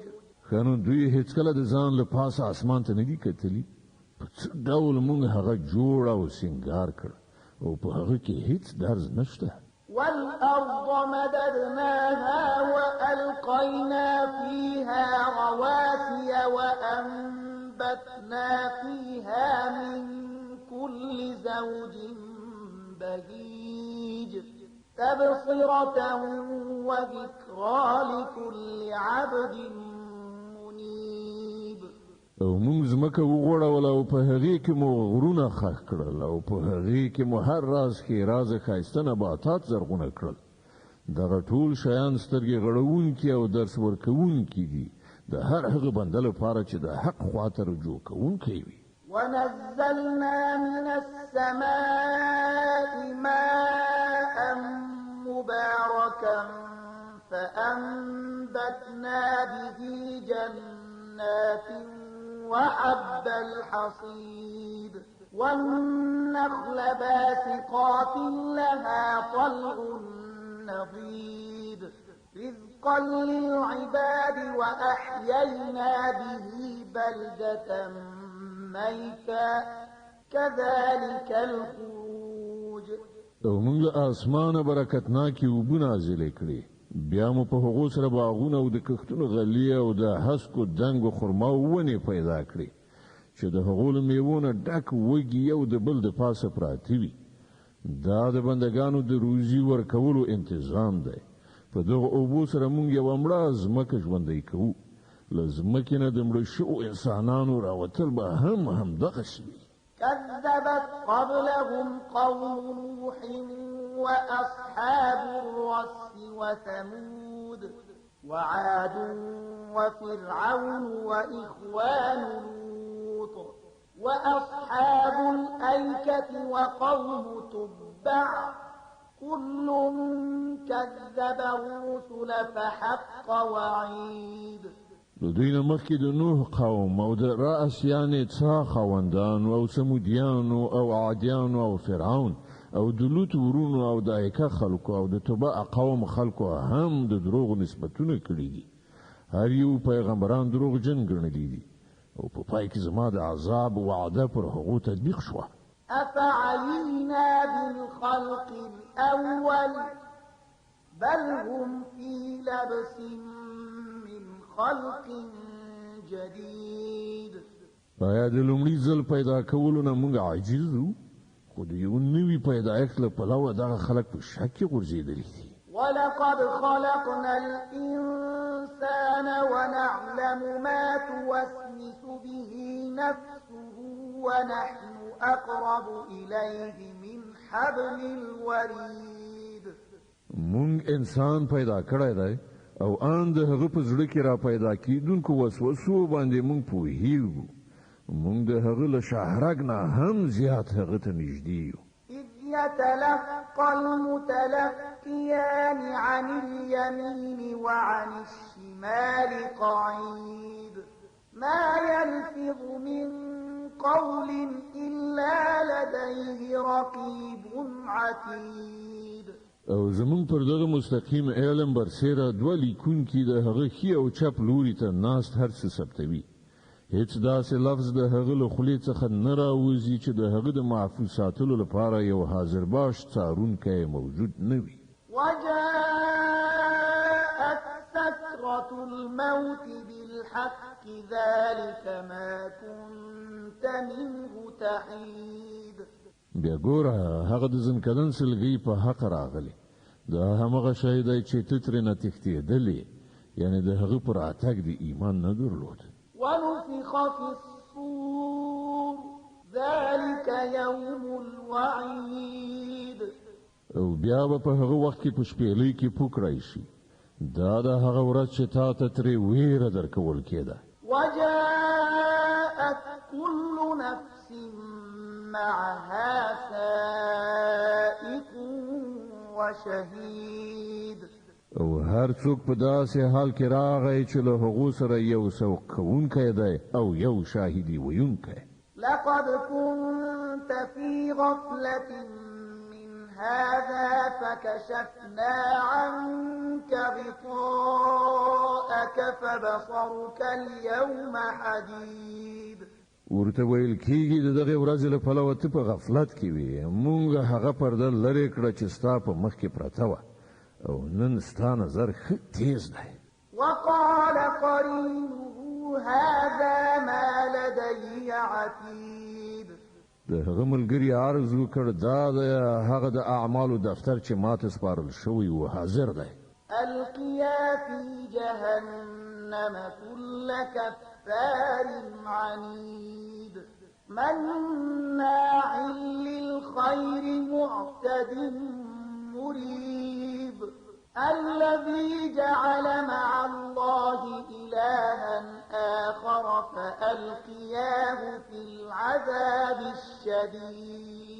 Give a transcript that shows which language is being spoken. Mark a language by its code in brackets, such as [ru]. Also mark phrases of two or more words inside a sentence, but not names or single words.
[ps] خانو دوی هیڅ کله د ځان له پاسه اسمان ته نه دي کتلي په څه ډول موږ هغه جوړ او سینګار کړ او په هغه کې هیڅ درز نشته. [ar] والأرض مددناها وألقينا فيها رواسي وأنبتنا فيها من كل زوج بهيج تبصرة وذكرى لكل عبد منيب. [ps] او موږ ځمکه وغوړول او په هغې کې مو غرونه ښخ کړل او په هغې کې مو هر راز ښېرازه ښایسته نباتات زرغونه کړل. دغه ټول شیان سترګې غړوونکي او درس ورکوونکي دي د هر هغه بنده لپاره چې د حق خواته رجوع کوونکی وي. [ar] ونزلنا من السماء ماء مباركا فأنبتنا به جنات وحب الحصيد والنخل باسقات لها طلع نضيد رزقا للعباد وأحيينا به بلدة ميتا كذلك الخروج. [ps] او موږ له اسمانه برکتناکي اوبه نازلې کړې بیا مو په هغو سره باغونه او د کښتونو غلې او د هسکو دنګو خرما ونې پیدا کړې چې د هغو له میوو نه ډک وږي یو د بل د پاسه پراته وي. دا د بندګانو د روزي ورکولو انتظام دی. په دغه اوبو سره موږ یوه مړه ځمکه ژوندی کوو. له ځمکې نه د مړه شوو انسانانو راوتل به هم همدغسې وي. [ar] كذبت قبلهم قوم نوح وأصحاب الرس وثمود وعاد وفرعون وإخوان لوط وأصحاب الأيكة وقوم تبع كل كذب الرسل فحق وعيد. [ps] د دوی نه مخکې د نوح قوم او د رأس یعنې څا خاوندانو او سمودیانو او عادیانو او فرعون او د لوط ورونو او د ایکه خلکو او د تبع قوم خلکو هم د دروغ نسبتونه کړي دي. هر یو پیغمبران دروغجن ګڼلي دي او په پای کې زما د عذاب وعده پر هغو تطبیق شوه. [ar] أفعينا بالخلق الأول بل هم في لبس خلق جديد. [ps] آیا د لومړي ځل پیدا کولو نه موږ عاجز وو خو د یو نوي پیدایښت له پلوه دغه خلک په شک کې غورځېدلي دي. [ar] ولقد خلقنا الإنسان ونعلم ما توسوس به نفسه ونحن أقرب إليه من حبل الوريد. [ps] موږ انسان پیدا کړی دی او ان د هغه په زړه کې را پیدا کیدونکو وسوسو باندې موږ پوهیږو. موږ د هغه له شهرګ نه هم زیات هغه ته نږدې یو. [ar] إذ يتلقى المتلقيان عن اليمين وعن الشمال قعيد ما يلفظ من قول إلا لديه رقيب عتيد. [ps] او زمون پر دغه مستقیم علم برسیره دوه لیکونکي د هغه ښي او چپ لوري ته ناست هر څه ثبتوي. هیڅ داسې لفظ د هغه له خولې څخه نه راوځي چې د هغه د محفوظ ساتلو لپاره یو حاضر باش څارونکی موجود نه وي. [ar] وجاءت سكرة الموت بالحق ذلك ما كنت منه تحيد. [ps] بیا ګوره هغه د ځنکدن سلګۍ په حق راغلی. دا همغه شی دی چې ته ترېنه تښتېدلې یعنې د هغه پر راتګ د ایمان نه درلود. [ar] ونفخ في الصور ذلك يوم الوعيد. [ps] او بیا به په هغه وخت کې په شپېلۍ کې پوکړی شي. دا د هغه ورځ چې تا ته ترې ویره درکول کېده. [ar] وجاءت كل نفس معها سائق وشهيد. [ps] او هر څوک په داسې حال کې راغی چې له هغو سره یو سوق کوونکی دی او یو شاهدي ویونکی. [ar] لقد كنت في غفلة من هذا فكشفنا عنك غطاءك فبصرك اليوم حديد. [ps] ورته ویل کېږي د دغه ورځې له پلوه ته په غفلت کې وي، مونږ هغه پرده لرې کړه چې ستا په مخ کې پرته وه او نن ستا نظر ښه تیز دی. [ar] وقال قرينه هذا ما لدي عتيد. [ps] د هغه ملګري عرض وکړ دا د هغه د اعمالو دفتر چې ماته سپارل شوی و حاضر دی. [ar] القيا في جهنم كل كفار عنيد مناع للخير معتد مريب الذي جعل مع الله إلها آخر فألقياه في العذاب الشديد.